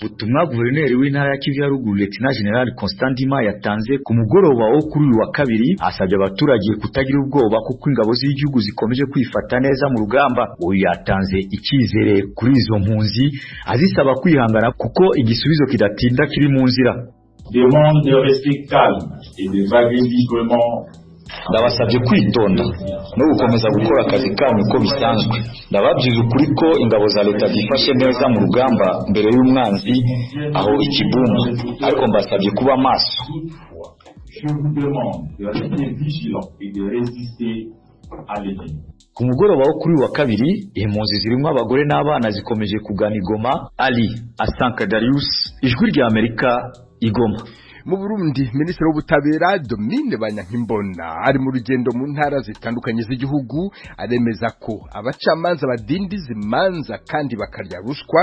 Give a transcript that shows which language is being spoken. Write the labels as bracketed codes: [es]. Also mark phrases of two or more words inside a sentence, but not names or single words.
[rw] Ubutumwa guverineri w'intara ya Kivu ya ruguru Lieutenant General Constantima yatanze ku mugoroba wo kuri uyu wa kabiri asabye abaturage kutagira ubwoba kuko ingabo z'igihugu zikomeje kwifata neza mu rugamba. Uyu yatanze icyizere kuri izo mpunzi azisaba kwihangana kuko igisubizo kidatinda kiri mu nzira. [fr] Demande de rester calme et de vaguer librement. [rw] Ndabasabye kwitonda no gukomeza gukora akazi kanyu uko bisanzwe. Ndababwiza ukuri ko ingabo za leta zifashe neza mu rugamba mbere y'umwanzi aho Ikibumba, ariko mbasabye kuba maso. [fr] Je vous demande de rester vigilant et de résister à l'ennemi. [rw] Ku mugoroba wo kuri wa kabiri impunzi zirimo abagore n'abana zikomeje kugana i Goma. Ali Asanka Darius, ijwi rya Amerika, i Goma. Mu Burundi, Minisitiri w'Ubutabera Domine Banyankimbona ari mu rugendo mu ntara zitandukanye z'igihugu aremeza ko abacamanza badindiza imanza kandi bakarya ruswa.